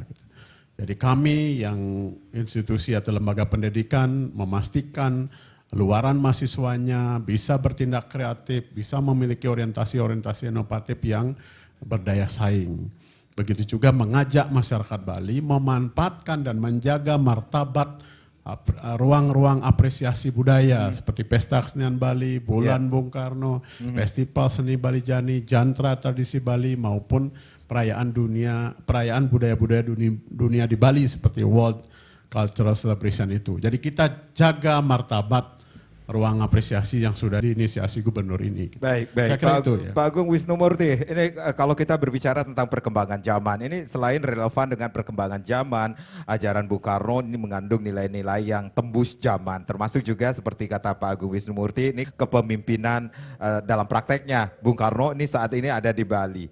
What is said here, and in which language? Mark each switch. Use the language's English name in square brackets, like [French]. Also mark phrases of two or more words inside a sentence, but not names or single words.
[Indonesian] Jadi kami yang institusi atau lembaga pendidikan memastikan luaran mahasiswanya bisa bertindak kreatif, bisa memiliki orientasi-orientasi inovatif yang berdaya saing. Begitu juga mengajak masyarakat Bali memanfaatkan dan menjaga martabat ruang-ruang apresiasi budaya seperti Pesta Kesenian Bali, Bulan Bung Karno, Festival Seni Bali Jani, Jantra Tradisi Bali maupun perayaan budaya-budaya dunia di Bali seperti World Cultural Celebration itu. Jadi kita jaga martabat ruang apresiasi yang sudah diinisiasi gubernur ini. Baik. Saya kira itu ya. Pak Agung Wisnumurti, ini kalau kita berbicara tentang perkembangan zaman, ini selain relevan dengan perkembangan zaman, ajaran Bung Karno ini mengandung nilai-nilai yang tembus zaman, termasuk juga seperti kata Pak Agung Wisnumurti, ini kepemimpinan dalam prakteknya Bung Karno ini saat ini ada di Bali.